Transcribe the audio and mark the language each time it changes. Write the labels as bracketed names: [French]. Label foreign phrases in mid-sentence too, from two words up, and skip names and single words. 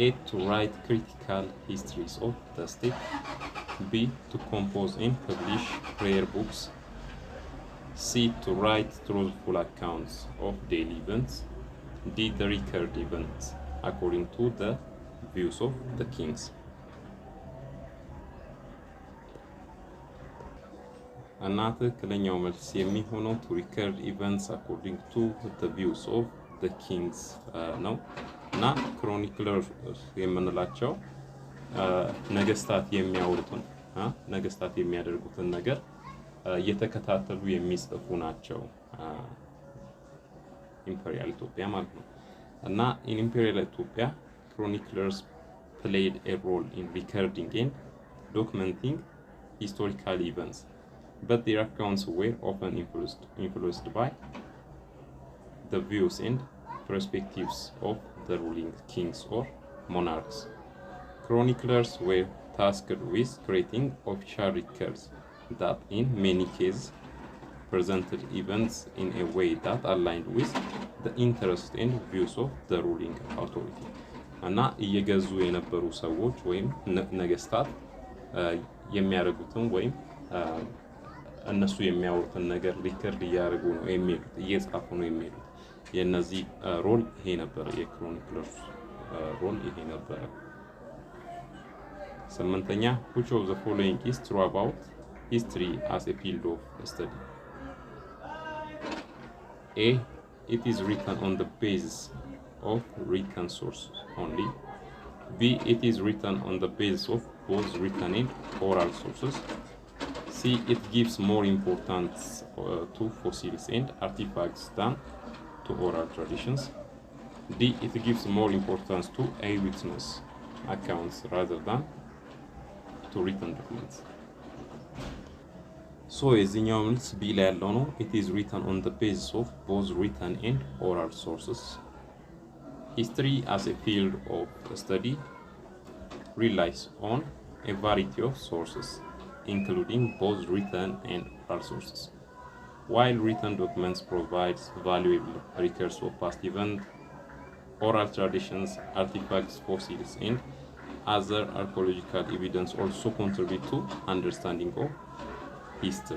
[English] To write critical histories of the state. B. To compose and publish prayer books. C. To write truthful accounts of daily events. D. The record events according to the views of the kings. [Amharic] እና ትክክለኛው መልስ የሚሆነው [English] to record events according to the views of the kings [Amharic] ነው። እና ክሮኒክለር የምንላቸው ነገስታት የሚያወሩትን ነገስታት የሚያደርጉትን ነገር እየተከታተሉ የሚጽፉ ናቸው። ኢምፔሪያል ኢትዮጵያ ማለት ነው። እና [English] in Imperial Ethiopia, chroniclers played a role in recording and documenting historical events, but their accounts were often influenced by the views and perspectives of the ruling kings or monarchs. Chroniclers were tasked with creating official records that in many cases presented events in a way that aligned with the interests and views of the ruling authority. [Amharic] እና እየገዙ የነበሩ ሰዎች ወይም ነገስታት የሚያደርጉትን ወይም እነሱ የሚያወሩትን ነገር ሪከርድ እያደረጉ ነው የሚሄዱት፣ እየጻፉ ነው የሚሄዱት። የነዚህ ሮል ይሄ ነበር፣ የክሮኒክለርስ ሮል ይሄ ነበር። 8ኛ [English] which of the following is true about history as a field of study? A. It is written on the basis of written sources only. B. It is written on the basis of both written and oral sources. C. It gives more importance to fossils and artifacts than to oral traditions. D. It gives more importance to eyewitness accounts rather than to written documents. So [Amharic] የዚህኛው መልስ ቢ ላይ ያለው ነው። [English] It is written on the basis of both written and oral sources. History as a field of study relies on a variety of sources, including both written and oral sources. While written documents provide valuable records of past events, oral traditions, artifacts, fossils, and other archaeological evidence also contribute to understanding of history.